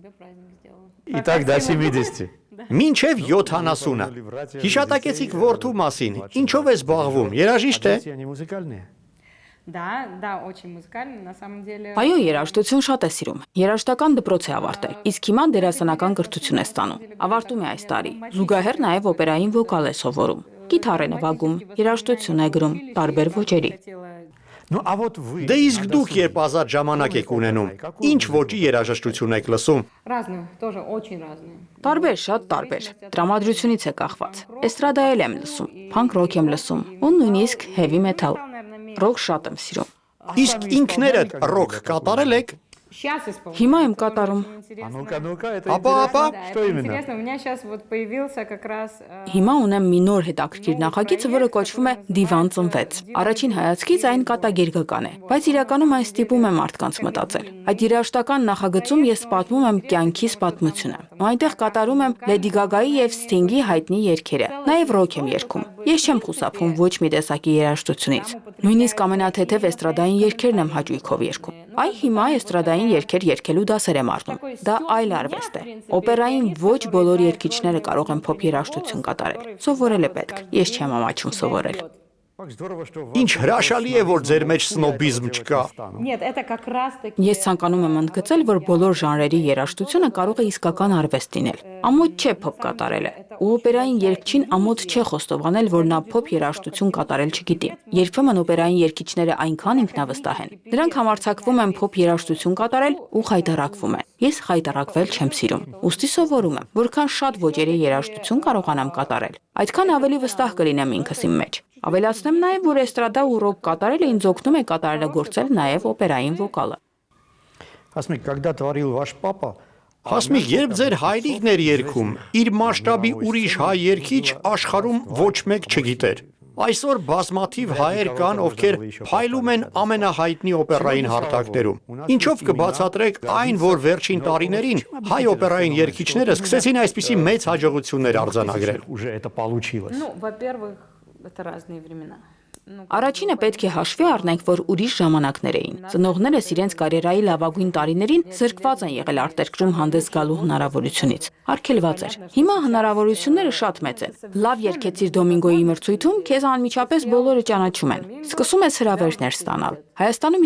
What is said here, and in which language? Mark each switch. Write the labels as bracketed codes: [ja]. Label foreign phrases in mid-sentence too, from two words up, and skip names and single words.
[ru] Итак, до 70. [hy] Մինչև 70-ը։ Հիշատակեցիք որդու մասին։ Ինչով է զբաղվում։ Երաժիշտ է։ [ru] Они музыкальные. Да, да, очень музыкальный, на самом деле. [hy] Այո, երաժշտություն շատ է սիրում։ Երաժշտական դպրոց է ավարտել, իսկ հիմա դերասանական կրթություն է ստանում։ Ավարտում է այս տարի։ Զուգահեռ նաև օպերային վոկալ է սովորում։ Գիտար է նվագում, երաժշտություն է գրում, տարբեր ոճերի։ [ru] Ну, а вот вы... [hy] Դե իսկ դուք երբ ազատ ժամանակ եք ունենում, ինչ ոճի երաժշտություն եք լսում։ [ru] Разную, тоже очень разную. [hy] Տարբեր, շատ տարբեր։ Տրամադրությունից է կախված։ Էստրադա էլ եմ լսում, փանկ ռոք եմ լսում, ու նույնիսկ [en] heavy metal։ [hy] Ռոք շատ եմ սիրում։ Իսկ ինքներդ ռոք կատարել եք։ [ru] Сейчас исполняю. [hy] Հիմա եմ կատարում։ [ru] А ну-ка, ну-ка, это [hy] Ապա, [ru] интересно. [hy] ապա, [ru] Да, Что это именно? интересно. У меня сейчас вот появился как раз [hy] Հիմա ունեմ մի նոր հետաքրքիր նախագիծ, որը կոչվում է Դիվան ծնվեց։ Առաջին հայացքից այն կատակերգական է, բայց իրականում այն ստիպում է մարդկանց մտածել։ Այդ երաժշտական նախագծում ես պատմում եմ կյանքիս պատմությունը։ Ու այնտեղ կատարում եմ Լեդի Գագայի եւ Սթինգի հայտնի երգերը։ Նաեւ ռոք եմ երգում։ Ես չեմ խուսափում ոչ մի տեսակի երաժշտությունից։ Նույնիսկ ամենաթեթև էստրադային երգերն եմ հաճույքով երգում։ Այ հիմա էստրադային երգեր երգելու дасեր եմ առնում։ Դա այլ արվեստ է։ Օպերային ոչ բոլոր երգիչները կարող են փոփ երաժշտություն կատարել։ Սովորել է պետք։ Ես չեմ ամաչում սովորել։ [ru] Как здорово, что в [hy] Ինչ հրաշալի է, որ ձեր մեջ սնոբիզմ չկա։ [ru] Нет, это как раз таки. [hy] Ես ցանկանում եմ ընդգծել, որ բոլոր ժանրերի երաժշտությունը կարող է իսկական արվեստ լինել։ Ամոթ չէ փոփ կատարելը։ Ու օպերային երգչին ամոթ չէ խոստովանել, որ նա փոփ երաժշտություն կատարել չգիտի։ Երբեմն օպերային երգիչները այնքան ինքնավստահ են։ Նրանք համարձակվում են փոփ երաժշտություն կատարել ու խայտառակվում են։ Ես խայտառակվել չեմ սիրում։ Ուստի սովորում եմ, որքան շատ ոճերի երաժշտություն կարողանամ կատարել, այդքան ավելի վստահ կլինեմ ինքս իմ մեջ։ Ավելացնեմ նաև, որ էստրադա ու ռոք կատարելը ինձ օգնում է կատարելագործել նաև օպերային վոկալը։ Հասմիկ, [ru] когда творил ваш папа, [hy] Հասմիկ, երբ ձեր հայրիկն էր երգում, իր մասշտաբի ուրիշ հայ երգիչ աշխարհում ոչ մեկ չգիտեր։ Այսօր բազմաթիվ հայեր կան, ովքեր փայլում են ամենահայտնի օպերային հարթակներում։ Ինչով կբացատրեք այն, որ վերջին տարիներին հայ օպերային երգիչները սկսեցին այսպիսի մեծ հաջողություններ արձանագրել։ [ru] уже это получилось? Ну, во-первых, это разные времена. [hy] Առաջինը պետք է հաշվի առնենք, որ ուրիշ ժամանակներ էին։ Ծնողներս իրենց կարիերայի լավագույն տարիներին զրկված են եղել արտերկրում հանդես գալու հնարավորությունից։ Արգելված էր։ Հիմա հնարավորությունները շատ մեծ են։ Լավ երգեցիր Դոմինգոյի մրցույթում, քեզ անմիջապես բոլորը ճանաչում են։ Սկսում ես հրավերներ ստանալ։ Հայաստանում